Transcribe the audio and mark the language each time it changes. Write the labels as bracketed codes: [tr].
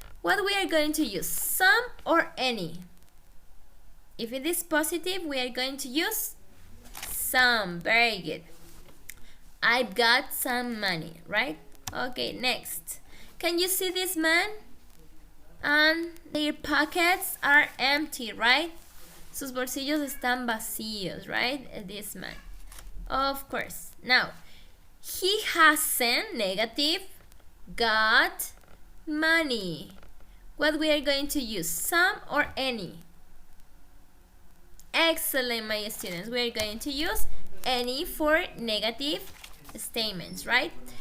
[en] What we are going to use, some or any? If it is positive, we are going to use some. Very good. I've got some money, right? Okay, next. Can you see this man? And their pockets are empty, right? [es] Sus bolsillos están vacíos, right? [en] This man. Of course. Now, he hasn't, negative, got money. What we are going to use? Some or any? Excellent, my students. We are going to use any for negative statements, right?